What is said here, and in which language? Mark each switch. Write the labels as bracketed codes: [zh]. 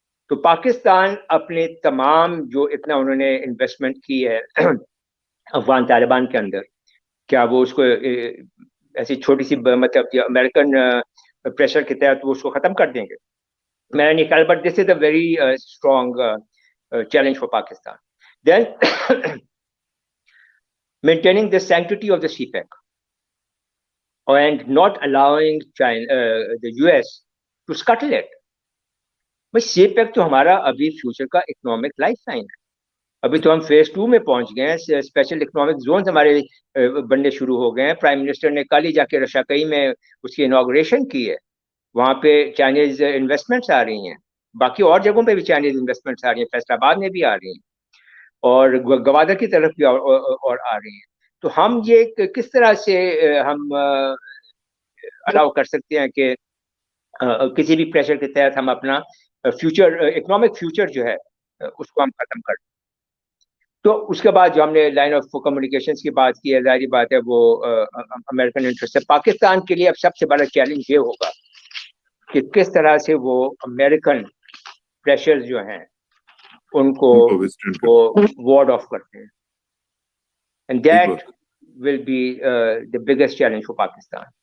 [ur] تو پاکستان اپنے تمام جو اتنا انہوں نے انویسٹمنٹ کی ہے افغان طالبان کے اندر, کیا وہ اس کو ایسی چھوٹی سی مطلب امریکن پریشر کے تحت وہ اس کو ختم کر دیں گے؟ میرا نہیں خیال, [en] But this is a very strong challenge for Pakistan. Then maintaining the sanctity of the CPEC and not allowing China, the US to scuttle it. [ur] بھائی CPEC تو ہمارا ابھی فیوچر کا اکنامک لائف لائن ہے. ابھی تو ہم فیز 2 میں پہنچ گئے ہیں, اسپیشل اکنامک زونز ہمارے بننے شروع ہو گئے ہیں. پرائم منسٹر نے کل ہی جا کے رشاکئی میں اس کی انوگریشن کی ہے. وہاں پہ چائنیز انویسٹمنٹس آ رہی ہیں, باقی اور جگہوں پہ بھی چائنیز انویسٹمنٹس آ رہی ہیں, فیصل آباد میں بھی آ رہی ہیں, اور گوادر کی طرف بھی اور آ رہی ہیں. تو ہم یہ کس طرح سے ہم الاؤ کر سکتے ہیں کہ کسی بھی پریشر کے تحت ہم اپنا فیوچر اکنامک فیوچر جو ہے اس کو ہم ختم کر دیں. تو اس کے بعد جو ہم نے لائن آف کمیونیکیشنز کی بات کی ہے, ظاہری بات ہے وہ امریکن انٹرسٹ ہے. پاکستان کے لیے اب سب سے بڑا چیلنج یہ ہوگا کہ کس طرح سے وہ امریکن پریشرز جو ہیں ان کو وہ وارڈ آف کرتے ہیں. [en] And that will be the biggest challenge for Pakistan.